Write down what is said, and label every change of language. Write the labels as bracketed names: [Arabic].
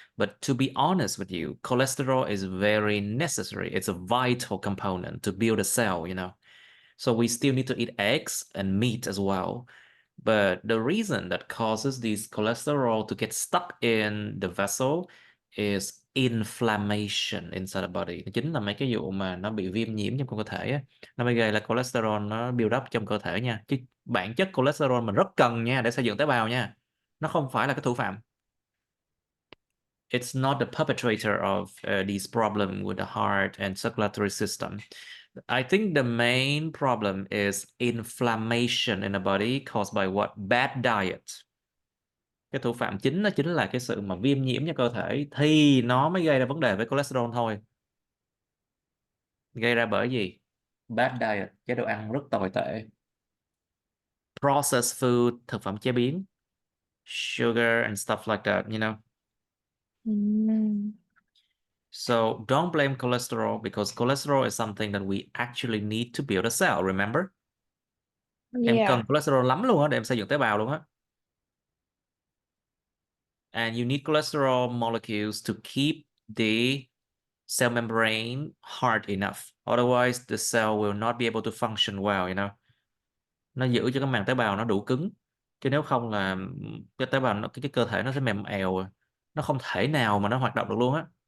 [English] But to be honest with you, cholesterol is very necessary. It's a vital component to build a cell, you know. So we still need to eat eggs and meat as well. But the reason that causes these cholesterol to get stuck in the vessel is inflammation inside the body. [Vietnamese] Chính là mấy cái vụ mà nó bị viêm nhiễm trong cơ thể á. Nó mới gây là cholesterol nó build up trong cơ thể nha. Chứ bản chất cholesterol mình rất cần nha để xây dựng tế bào nha. Nó không phải là cái thủ phạm. [English] It's not the perpetrator of these problems with the heart and circulatory system. I think the main problem is inflammation in the body caused by what? Bad diet. [Vietnamese] Cái thủ phạm chính đó chính là cái sự mà viêm nhiễm cho cơ thể thì nó mới gây ra vấn đề với cholesterol thôi. Gây ra bởi gì? [English] Bad diet, [Vietnamese] chế độ ăn rất tồi tệ. [English] Processed food, [Vietnamese] thực phẩm chế biến. [English] Sugar and stuff like that, you know. So don't blame cholesterol because cholesterol is something that we actually need to build a cell, remember? [Vietnamese] Em cần cholesterol lắm luôn á để em xây dựng tế bào luôn á. [English] And you need cholesterol molecules to keep the cell membrane hard enough. Otherwise, the cell will not be able to function well, you know. [Vietnamese] Nó giữ cho cái màng tế bào nó đủ cứng. Chứ nếu không là cái tế bào cái cơ thể nó sẽ mềm èo. Nó không thể nào mà nó hoạt động được luôn á.